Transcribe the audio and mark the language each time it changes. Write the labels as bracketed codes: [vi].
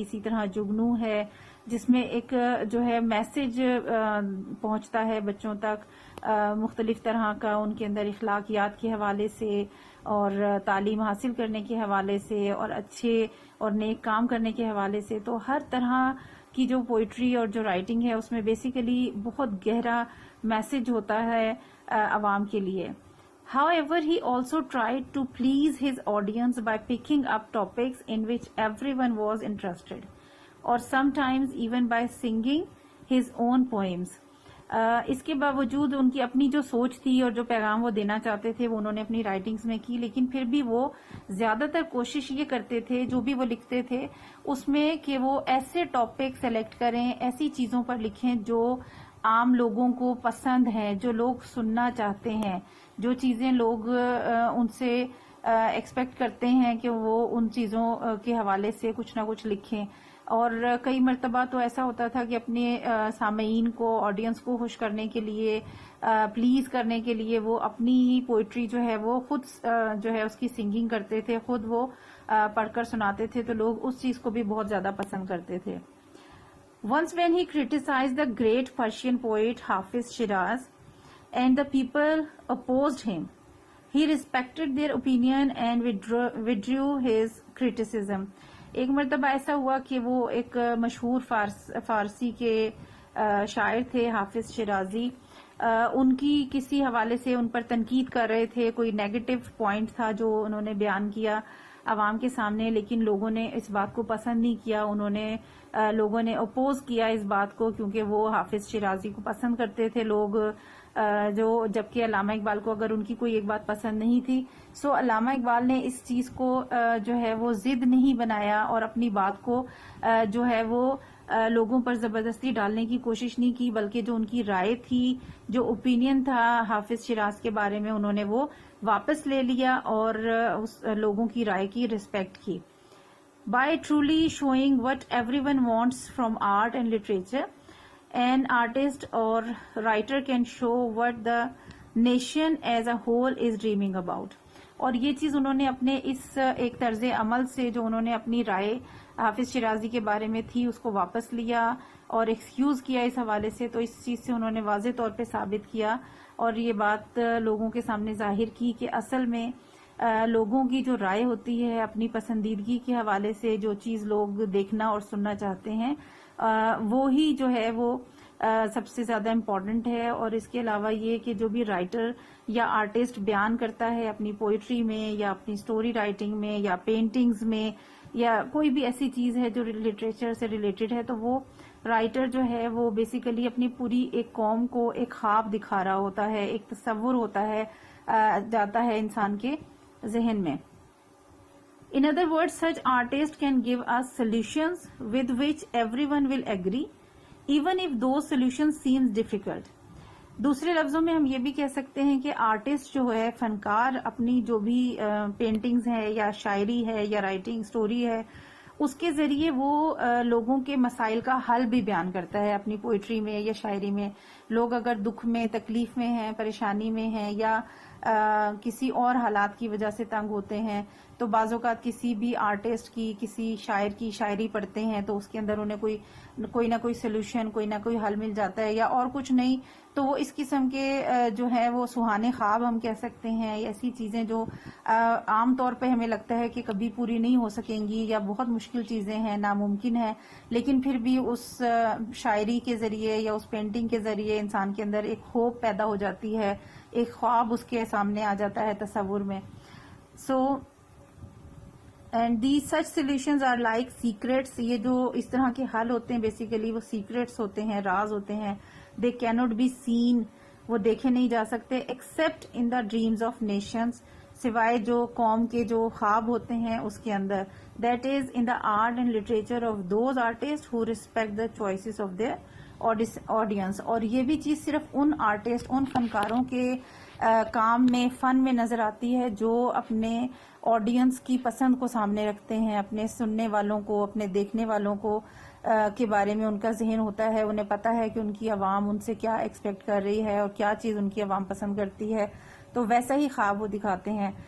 [ur] اسی طرح جگنو ہے, جس میں ایک جو ہے میسج پہنچتا ہے بچوں تک مختلف طرح کا, ان کے اندر اخلاقیات کے حوالے سے اور تعلیم حاصل کرنے کے حوالے سے اور اچھے اور نیک کام کرنے کے حوالے سے. تو ہر طرح کی جو پوئٹری اور جو رائٹنگ ہے, اس میں بیسیکلی بہت گہرا میسج ہوتا ہے عوام کے لیے. [en] However, he also tried to please his audience by picking up topics in which everyone was interested, or sometimes even by singing his own poems. [ur] اس کے باوجود ان کی اپنی جو سوچ تھی اور جو پیغام وہ دینا چاہتے تھے وہ انہوں نے اپنی رائٹنگز میں کی, لیکن پھر بھی وہ زیادہ تر کوشش یہ کرتے تھے جو بھی وہ لکھتے تھے اس میں کہ وہ ایسے ٹاپک سلیکٹ کریں, ایسی چیزوں پر لکھیں جو عام لوگوں کو پسند ہیں, جو لوگ سننا چاہتے ہیں, جو چیزیں لوگ ان سے ایکسپیکٹ کرتے ہیں کہ وہ ان چیزوں کے حوالے سے کچھ نہ کچھ لکھیں. اور کئی مرتبہ تو ایسا ہوتا تھا کہ اپنے سامعین کو, آڈینس کو خوش کرنے کے لیے, پلیز کرنے کے لیے وہ اپنی ہی پوئٹری جو ہے وہ خود جو ہے اس کی سنگنگ کرتے تھے, خود وہ پڑھ کر سناتے تھے, تو لوگ اس چیز کو بھی بہت زیادہ پسند کرتے تھے. [en] Once when he criticized the great Persian poet Hafiz Shiraz and the people opposed him, he respected their opinion and withdrew his criticism. [ur] ایک مرتبہ ایسا ہوا کہ وہ ایک مشہور فارسی کے شاعر تھے حافظ شیرازی, ان کی کسی حوالے سے ان پر تنقید کر رہے تھے, کوئی نیگیٹو پوائنٹ تھا جو انہوں نے بیان کیا عوام کے سامنے, لیکن لوگوں نے اس بات کو پسند نہیں کیا, لوگوں نے اپوز کیا اس بات کو, کیونکہ وہ حافظ شیرازی کو پسند کرتے تھے لوگ, جو جبکہ علامہ اقبال کو اگر ان کی کوئی ایک بات پسند نہیں تھی. سو علامہ اقبال نے اس چیز کو جو ہے وہ ضد نہیں بنایا اور اپنی بات کو جو ہے وہ لوگوں پر زبردستی ڈالنے کی کوشش نہیں کی, بلکہ جو ان کی رائے تھی, جو اوپینین تھا حافظ شیراز کے بارے میں, انہوں نے وہ واپس لے لیا اور اس لوگوں کی رائے کی ریسپیکٹ کی. [en] By truly showing what everyone wants from art and literature, an artist or writer can show what the nation as a whole is dreaming about. [ur] اور یہ چیز انہوں نے اپنے اس ایک طرز عمل سے جو انہوں نے اپنی رائے حافظ شیرازی کے بارے میں تھی اس کو واپس لیا اور ایکسکیوز کیا اس حوالے سے. تو اس چیز سے انہوں نے واضح طور پہ ثابت کیا اور یہ بات لوگوں کے سامنے ظاہر کی کہ اصل میں لوگوں کی جو رائے ہوتی ہے اپنی پسندیدگی کے حوالے سے، جو چیز لوگ دیکھنا اور سننا چاہتے ہیں وہی جو ہے وہ سب سے زیادہ امپورٹنٹ ہے. اور اس کے علاوہ یہ کہ جو بھی رائٹر یا آرٹسٹ بیان کرتا ہے اپنی پوئٹری میں یا اپنی سٹوری رائٹنگ میں یا پینٹنگز میں یا کوئی بھی ایسی چیز ہے جو لٹریچر سے ریلیٹڈ ہے، تو وہ رائٹر جو ہے وہ بیسیکلی اپنی پوری ایک قوم کو ایک خواب دکھا رہا ہوتا ہے، ایک تصور ہوتا ہے جاتا ہے انسان کے ذہن میں. [en] In other words, such artists can give us solutions with which everyone will agree, even if those solutions seems difficult. [ur] دوسرے لفظوں میں ہم یہ بھی کہہ سکتے ہیں کہ آرٹسٹ جو ہے، فنکار، اپنی جو بھی پینٹنگز ہے یا شاعری ہے یا رائٹنگ سٹوری ہے، اس کے ذریعے وہ لوگوں کے مسائل کا حل بھی بیان کرتا ہے اپنی پوئٹری میں یا شاعری میں. لوگ اگر دکھ میں، تکلیف میں ہیں، پریشانی میں ہیں یا کسی اور حالات کی وجہ سے تنگ ہوتے ہیں، تو بعض اوقات کسی بھی آرٹسٹ کی، کسی شاعر کی شاعری پڑھتے ہیں تو اس کے اندر انہیں کوئی نہ کوئی سولوشن، کوئی نہ کوئی حل مل جاتا ہے، یا اور کچھ نہیں تو وہ اس قسم کے جو ہے وہ سہانے خواب ہم کہہ سکتے ہیں، ایسی چیزیں جو عام طور پہ ہمیں لگتا ہے کہ کبھی پوری نہیں ہو سکیں گی یا بہت مشکل چیزیں ہیں، ناممکن ہے، لیکن پھر بھی اس شاعری کے ذریعے یا اس پینٹنگ کے ذریعے انسان کے اندر ایک ہوپ پیدا ہو جاتی ہے، ایک خواب اس کے سامنے آ جاتا ہے تصور میں. [en] So and these such solutions are like secrets. [ur] یہ جو اس طرح کے حل ہوتے ہیں بیسیکلی وہ سیکریٹس ہوتے ہیں، راز ہوتے ہیں. [en] they cannot be seen. [ur] وہ دیکھے نہیں جا سکتے [en] except in the dreams of nations. [ur] سوائے جو قوم کے جو خواب ہوتے ہیں اس کے اندر. [en] that is in the art and literature of those artists who respect the choices of their audience. [ur] اور یہ بھی چیز صرف ان آرٹسٹ، ان فنکاروں کے کام میں، فن میں نظر آتی ہے جو اپنے آڈینس کی پسند کو سامنے رکھتے ہیں، اپنے سننے والوں کو، اپنے دیکھنے والوں کو کے بارے میں ان کا ذہن ہوتا ہے، انہیں پتا ہے کہ ان کی عوام ان سے کیا ایکسپیکٹ کر رہی ہے اور کیا چیز ان کی عوام پسند کرتی ہے، تو ویسا ہی خواب وہ دکھاتے ہیں.